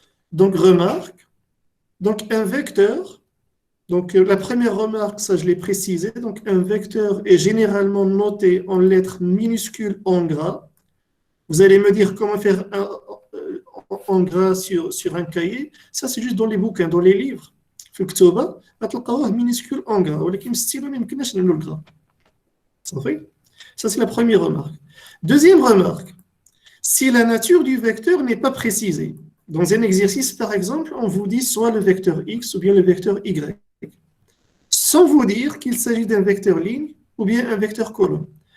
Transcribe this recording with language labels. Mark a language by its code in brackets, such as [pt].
[fr] Donc, remarque, donc un vecteur, donc la première remarque, ça je l'ai précisé, donc un vecteur est généralement noté en lettres minuscules en gras. Vous allez me dire comment faire en gras sur un cahier. Ça, c'est juste dans les bouquins, dans les livres. [ar] في الكتوبة غتلقاوه [fr] minuscule en gras, [ar] ولكن ستيلو ما يمكنناش نعملو الغرا. صافي. [fr] Ça, c'est la première remarque. Deuxième remarque, si la nature du vecteur n'est pas précisée, dans un exercice, par exemple, on vous dit soit le vecteur X ou bien le vecteur Y, sans vous dire qu'il s'agit d'un vecteur ligne ou bien un vecteur colonne.